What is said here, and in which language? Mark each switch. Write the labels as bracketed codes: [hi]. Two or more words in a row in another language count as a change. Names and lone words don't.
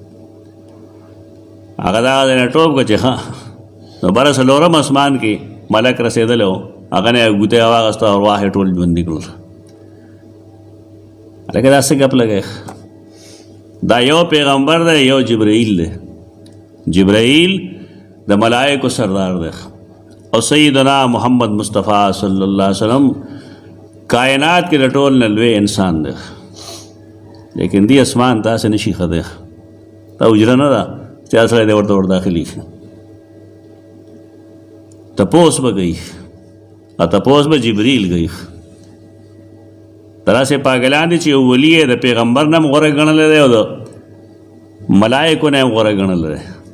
[ps] هغه دغه ځای نه ټوپ کړه چې ښه نو بره څلورم اسمان کې ملک رسېدلی و، هغه نه یې ګوته واخېسته او ارواح یې ټول ژوندي کړل. هلکه دا څه ګپ لګی؟ دا یو پیغمبر دی، یو جبرائیل دی. جبرائیل د ملائکو سردار دی او سیدنا محمد مصطفیٰ [ar] صلی اللہ علیہ وسلم [ps] کائنات کې د ټول نه لوی انسان دی. لیکن دی اسمان تاسې نشي ښه دی، دا حجره نه ده چې هر سړی دی ورته ور داخلي. تپوس به کوي او تپوس به جبرائیل کوي. داسې پاګلان دي چې یو ولی یې د پیغمبر نه هم غوره ګڼلی دی او د ملایکو نه هم غوره ګڼلی دی.